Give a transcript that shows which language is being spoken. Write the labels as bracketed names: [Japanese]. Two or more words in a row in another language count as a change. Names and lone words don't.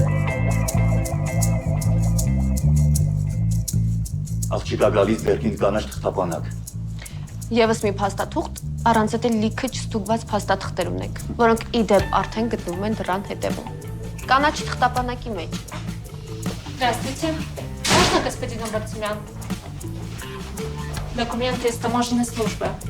[Armenian] Աղջիկա գալիս վերքին կանաչ թղթապանակ։ Եվս մի փաստաթուղթ, առանց այդ լիքը չստուգված փաստաթղթեր ունեք, որոնք ի դեպ արդեն գտնվում են դրան հետևում։ Կանաչ թղթապանակի մեջ։ [Russian] Здравствуйте. Можно господину Рабцемян? Документы из таможенной службы.